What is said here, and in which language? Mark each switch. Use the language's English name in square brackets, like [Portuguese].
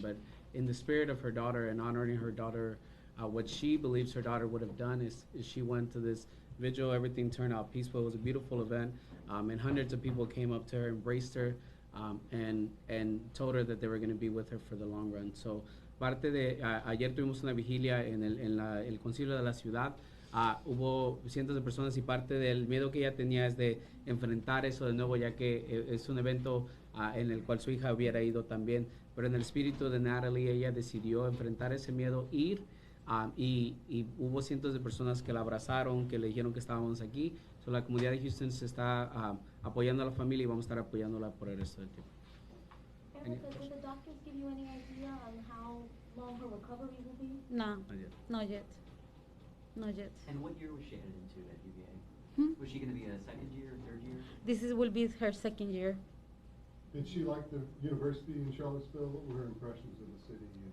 [English] But in the spirit of her daughter and honoring her daughter, what she believes her daughter would have done is she went to this vigil. Everything turned out peaceful. It was a beautiful event, and hundreds of people came up to her, embraced her, and told her that they were going to be with her for the long run. [Spanish] So parte de ayer tuvimos una vigilia en el concilio de la ciudad. Hubo cientos de personas, y parte del miedo que ella tenía es de enfrentar eso de nuevo, ya que es un evento en el cual su hija hubiera ido también. Pero en el espíritu de Natalie, ella decidió enfrentar ese miedo, ir, y hubo cientos de personas que la abrazaron, que le dijeron que estábamos aquí. So, la comunidad de Houston se está apoyando a la familia, y vamos a estar apoyándola por el resto del tiempo. [English] Erica, did the doctors give you any idea on how long her recovery will be? No, Not yet. not yet. And what year was she headed into at UVA? Was she going to be a second year, third year? This will be her second year. Did she like the university in Charlottesville? What were her impressions of the city?